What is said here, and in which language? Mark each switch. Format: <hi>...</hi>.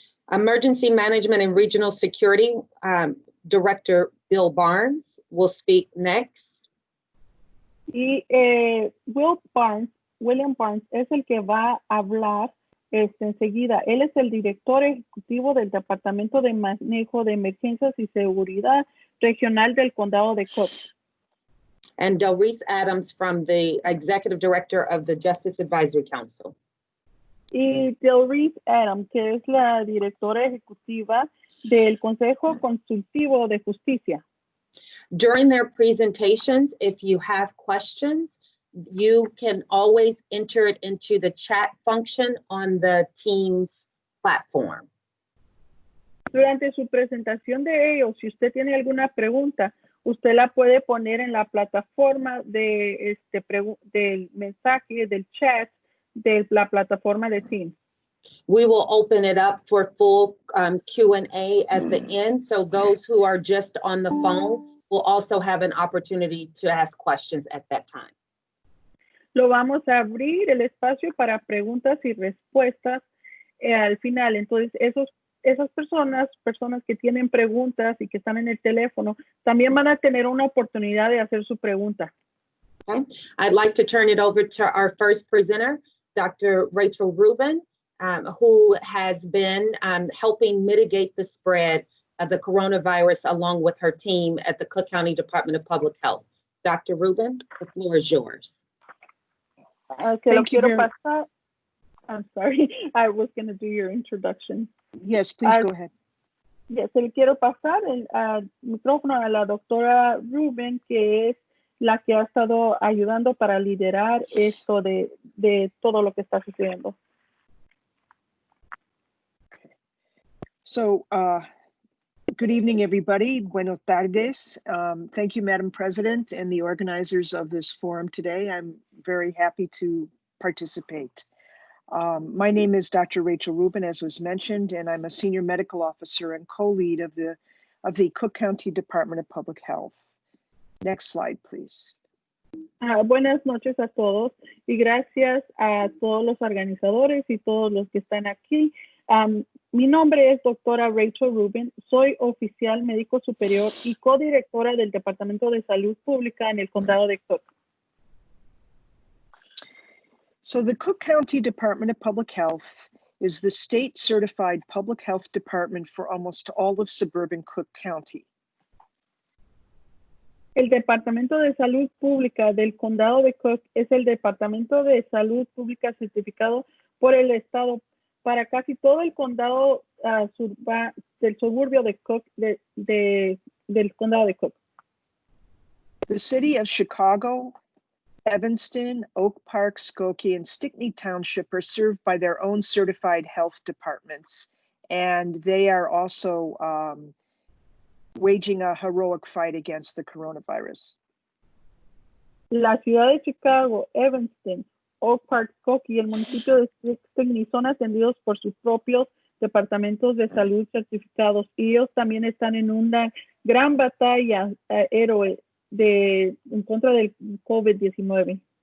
<en>Emergency Management and Regional Security Director Bill Barnes will speak next.</en> <es>Y William Barnes es el que va a hablar enseguida. Él es el director ejecutivo del Departamento de Manejo de Emergencias y Seguridad Regional del Condado de Cook.</es> <en>And Delreese Adams from the Executive Director of the Justice Advisory Council.</en> <es>Y Delreese Adams, que es la directora ejecutiva del Consejo Consultivo de Justicia.</es> <en>During their presentations, if you have questions, you can always enter it into the chat function on the Teams platform.</en> <es>Durante su presentación de ellos, si usted tiene alguna pregunta, usted la puede poner en la plataforma del mensaje, del chat, de la plataforma de Teams.</es> <en>We will open it up for full Q&A at the end, so those who are just on the phone will also have an opportunity to ask questions at that time.</en> <es>Lo vamos a abrir el espacio para preguntas y respuestas al final. Entonces, esas personas que tienen preguntas y que están en el teléfono, también van a tener una oportunidad de hacer su pregunta.</es> <en>Okay. I'd like to turn it over to our first presenter, Dr. Rachel Rubin, who has been helping mitigate the spread of the coronavirus along with her team at the Cook County Department of Public Health. Dr. Rubin, the floor is yours. Thank you. I'm sorry, I was going to do your introduction. Yes, please go ahead.</en> <es>Yes, le quiero pasar el micrófono a la doctora Rubin, que es la que ha estado ayudando para liderar esto de todo lo que está sucediendo.</es> <en>So, good evening, everybody.</en> <es>Buenos tardes.</es> <en>Thank you, Madam President, and the organizers of this forum today. I'm very happy to participate. My name is Dr. Rachel Rubin, as was mentioned, and I'm a senior medical officer and co-lead of the Cook County Department of Public Health. Next slide, please.</en> <es>Buenas noches a todos y gracias a todos los organizadores y todos los que están aquí. Mi nombre es doctora Rachel Rubin, soy oficial médico superior y codirectora del Departamento de Salud Pública en el Condado de Cook.</es> <en>So the Cook County Department of Public Health is the state certified public health department for almost all of suburban Cook County.</en> <es>El Departamento de Salud Pública del Condado de Cook es el Departamento de Salud Pública certificado por el Estado para casi todo el condado del suburbio de Cook, del condado de Cook.</es> <en>The city of Chicago, Evanston, Oak Park, Skokie, and Stickney Township are served by their own certified health departments, and they are also waging a heroic fight against the coronavirus.</en> <es>La ciudad de Chicago, Evanston, Oak Park, Skokie y el municipio de Stickney son atendidos por sus propios departamentos de salud certificados y ellos también están en una gran batalla héroe en contra del COVID-19.</es>